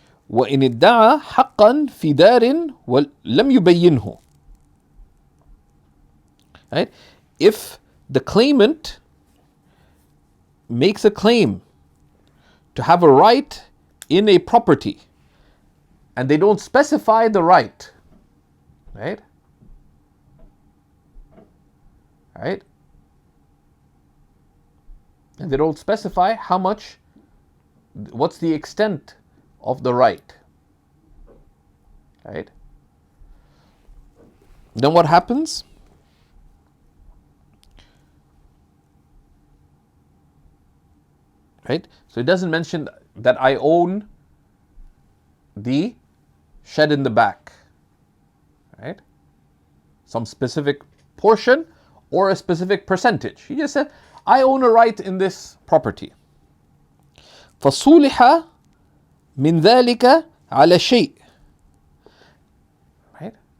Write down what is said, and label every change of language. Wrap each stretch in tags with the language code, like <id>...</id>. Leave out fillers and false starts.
<ar>وإن ادعى حقا في دار ولم يبينه, right?</ar> <en>If the claimant makes a claim to have a right in a property and they don't specify the right, right? Right? And they don't specify how much, what's the extent of the right, right? Then what happens? Right? So it doesn't mention that I own the shed in the back, right? Some specific portion or a specific percentage. He just said, I own a right in this property.</en> <ar>فصولح من ذلك على شيء, right?</ar>